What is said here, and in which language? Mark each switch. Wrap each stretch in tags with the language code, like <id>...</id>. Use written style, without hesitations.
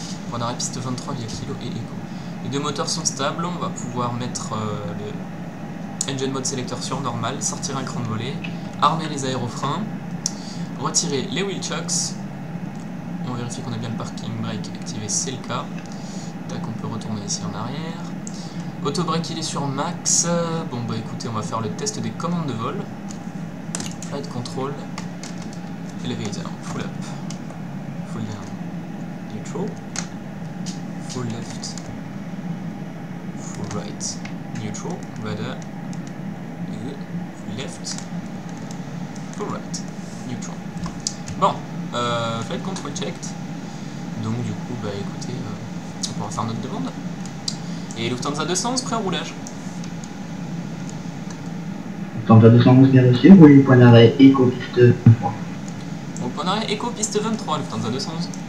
<fr>Point d'arrêt piste 23 via Kilo et Echo. Les deux moteurs sont stables, on va pouvoir mettre le engine mode sélecteur sur normal, sortir un cran de volée, armer les aérofreins, retirer les wheel chocks, on vérifie qu'on a bien le parking brake activé, c'est le cas. Tac, on peut retourner ici en arrière. Auto brake il est sur max. Bon bah écoutez, on va faire le test des commandes de vol.</fr> <en>Flight control, elevator, full up, full down, neutral, full left, full right, neutral, rudder, full left, full right, neutral.</en> <fr>Bon,</fr> <en>flight control checked.</en> <fr>Donc du coup, bah écoutez, on pourra faire notre demande. Et Lufthansa 211 prêt au roulage. Lufthansa 211 bien reçu, rouler point d'arrêt Echo piste 23. Donc point d'arrêt Echo piste 23, Lufthansa 211.</fr>